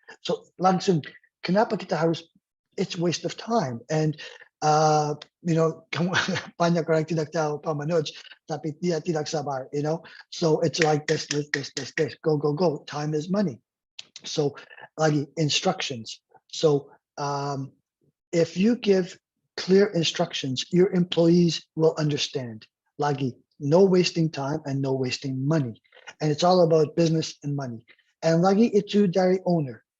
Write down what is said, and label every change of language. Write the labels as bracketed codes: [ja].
[id] So langsung, kenapa kita harus, [en] it's waste of time. [id] And banyak orang tidak tahu Pak Manoj, tapi dia tidak sabar, [en] So it's like this, go. Time is money. So lagi instructions. So if you give clear instructions, your employees will understand. Lagi, no wasting time and no wasting money. And it's all about business and money. And [id] lagi itu dari [en] owner.